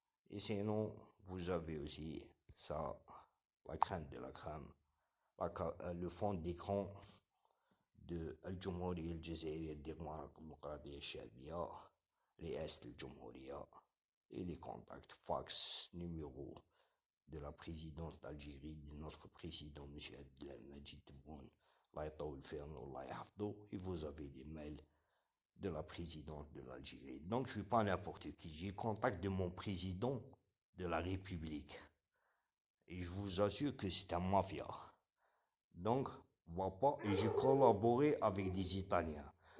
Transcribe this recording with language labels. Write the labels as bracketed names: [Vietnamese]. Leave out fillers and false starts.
[French] Et sinon, vous avez aussi ça, la crème de la crème, le fond d'écran de الجمهورية الجزائرية الديمقراطية الشعبية رئاسة الجمهورية et les contacts fax numéro de la présidence d'Algérie de notre président M. [Arabic] Abdelmajid Tebboune الله يطول في عمره الله يحفظه. [French] Et vous avez des mails de la présidence de l'Algérie. Donc je suis pas n'importe qui, j'ai contact de mon président de la République et je vous assure que c'est un mafia. Donc va pas, et j'ai collaboré avec des Italiens.